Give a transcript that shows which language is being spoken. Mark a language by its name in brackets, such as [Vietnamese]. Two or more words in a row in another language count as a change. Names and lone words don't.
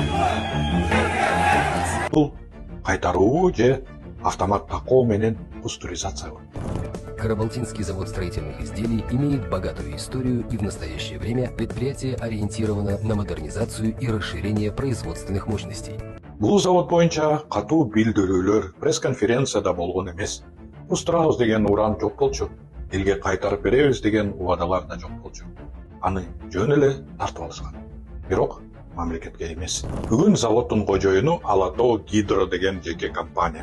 [Kyrgyz] Бул кайтаруу же автомат такоо менен пастеризация. [Russian] Карабалтинский завод строительных изделий имеет богатую историю, и в настоящее время предприятие ориентировано на модернизацию и расширение производственных мощностей. [Kyrgyz] Бул завод боюнча катуу билдирүүлөр пресс-конференцияда болгон эмес. Устурабыз деген уран жок болчу. Элге кайтарып беребиз деген убадалар да жок болчу. Аны жөн эле тартып алышкан. Бирок мамлекетке эмес. Бүгүн заводдун кожоюну Ала Тоо Гидро деген жеке компания.